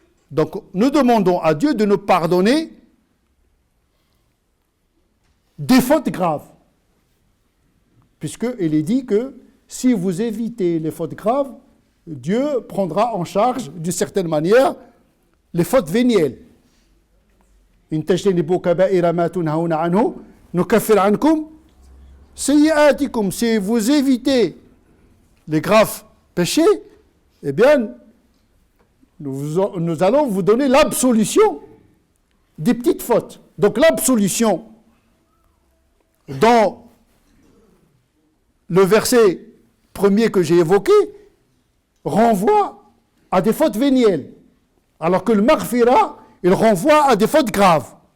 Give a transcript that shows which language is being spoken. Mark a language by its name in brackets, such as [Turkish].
[French] Donc, nous demandons à Dieu de nous pardonner des fautes graves. puisqu'il est dit que si vous évitez les fautes graves, Dieu prendra en charge, d'une certaine manière, les fautes vénielles. [Arabic] إن تجتنبوا كبائر ما تنهون عنه نكفر عنكم سيئاتكم. [French] Si vous évitez les graves péchés, eh bien, nous allons vous donner l'absolution des petites fautes. Donc l'absolution dans le verset premier que j'ai évoqué renvoie à des fautes vénielles, alors que le maghfira, il renvoie à des fautes graves.